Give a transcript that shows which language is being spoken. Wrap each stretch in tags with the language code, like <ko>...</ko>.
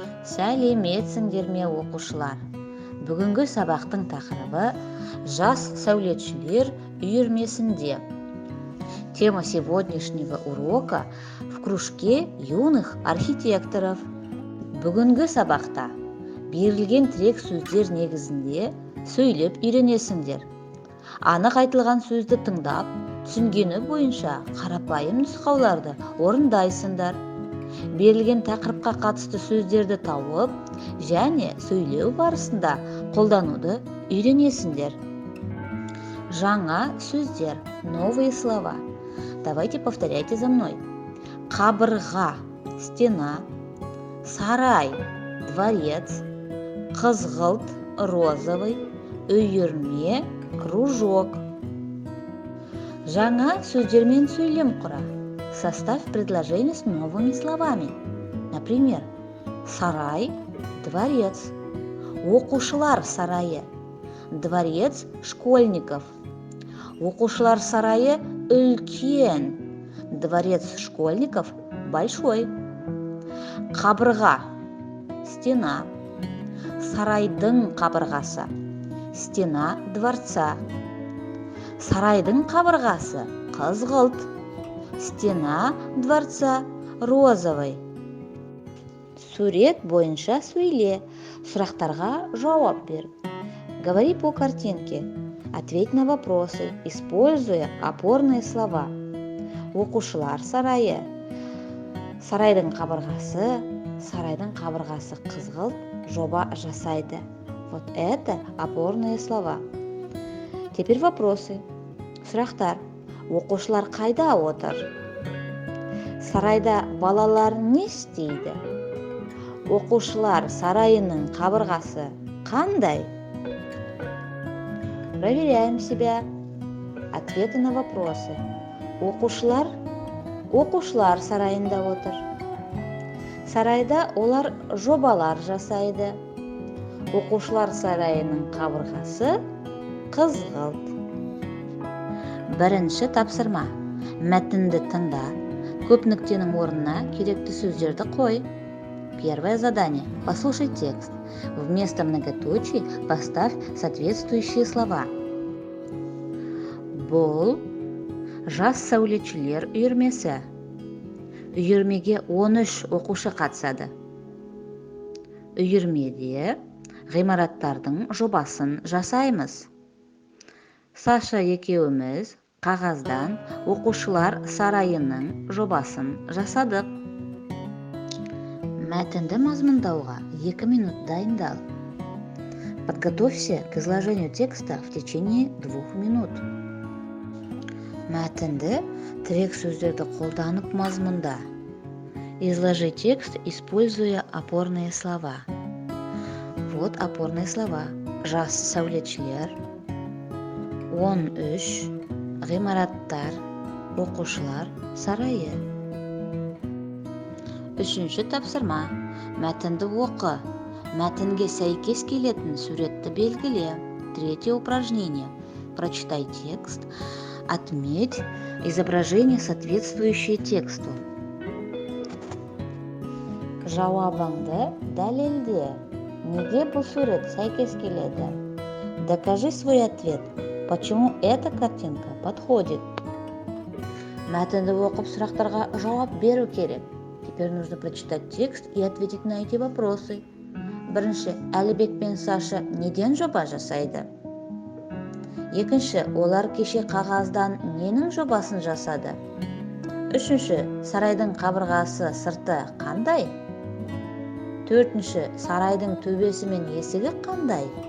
<kk>Сәлеметсіңдер ме оқушылар? Бүгінгі сабақтың тақырыбы жас сәулетшілер үйірмесінде.</kk> <ru>Тема сегодняшнего урока в кружке юных архитекторов.</ru> <kk>Бүгінгі сабақта берілген тірек сөздер негізінде сөйлеп үйренесіңдер. Анық айтылған сөзді тыңдап, түсінгені бойынша қарапайым нұсқауларды орындайсыңдар. Берілген тақырыпқа қатысты сөздерді тауып, және сөйлеу барысында қолдануды үйренесіңдер. Жаңа сөздер,</kk> <ru>новые слова. Давайте повторяйте за мной. Қабырға, стена, сарай, дворец, қызғылт, розовый, үйірме, кружок.</ru> <kk>Жаңа сөздермен сөйлем құра.</kk> <ru>Составь предложение с новыми словами.</ru> <kk>Например, сарай, дворец. Оқушылар сарайы.</kk> <ru>Дворец школьников.</ru> <kk>Оқушылар сарайы үлкен.</kk> <ru>Дворец школьников большой.</ru> <kk>Қабырға, стена. Сарайдың қабырғасы.</kk> <ru>Стена дворца.</ru> <kk>Сарайдың қабырғасы қызғылт.</kk> <ru>Стена дворца розовый.</ru> <kk>Сурет бойынша сөйле. Сұрақтарға жауап бер.</kk> <ru>Говори по картинке. Ответь на вопросы, используя опорные слова.</ru> <kk>Оқушылар сарайы. Сарайдың қабырғасы қызғылт, жоба жасайды.</kk> <ru>Вот это опорные слова. Теперь вопросы. Сұрақтар.</ru> <kk>Оқушылар қайда отыр? Сарайда балалар не істейді? Оқушылар сарайының қабырғасы қандай?</kk> <ru>Проверяем себя. Ответы на вопросы.</ru> <kk>Оқушылар сарайында отыр. Сарайда олар жобалар жасайды. Оқушылар сарайының қабырғасы қызғылт. Бірінші тапсырма. Мәтінді тыңда. Көп нүктенің орнына керекті сөздерді қой.</kk> <ru>Первое задание. Послушай текст. Вместо многоточий поставь соответствующие слова.</ru> <kk>Бұл жас сәулетшілер үйірмесі. Үйірмеге 13 оқушы қатысады. Үйірмеде ғимараттардың жобасын жасаймыз. Саша екеуміз қағаздан оқушылар сарайының жобасын жасадық. Мәтінді мазмұндауға 2 минут дайындал.</kk> <ru>Подготовься к изложению текста в течение 2 минут.</ru> <kk>Мәтінді тірек сөздерді қолданып мазмұнда.</kk> <ru>Изложи текст, используя опорные слова. Вот опорные слова.</ru> <kk>Жас сәулетшілер, 13, ғимараттар, оқушылар сарайы. Үшінші тапсырма. Мәтінді оқы. Мәтінге сәйкес келетін суретті белгіле.</kk> <ru>Третье упражнение. Прочитай текст. Отметь изображение, соответствующее тексту.</ru> <kk>Жауабыңды дәлелде. Неге бұл сурет сәйкес келеді?</kk> <ru>Докажи свой ответ. Почему эта картинка подходит?</ru> <kk>Мәтінді оқып сұрақтарға жауап беру керек.</kk> <ru>Теперь нужно прочитать текст и ответить на эти вопросы.</ru> <kk>Бірінші, Әлібек пен Саша неден жоба жасайды? Екінші, олар кеше қағаздан ненің жобасын жасады? Үшінші, сарайдың қабырғасы сырты қандай? Төртінші, сарайдың төбесі мен есігі қандай?</kk>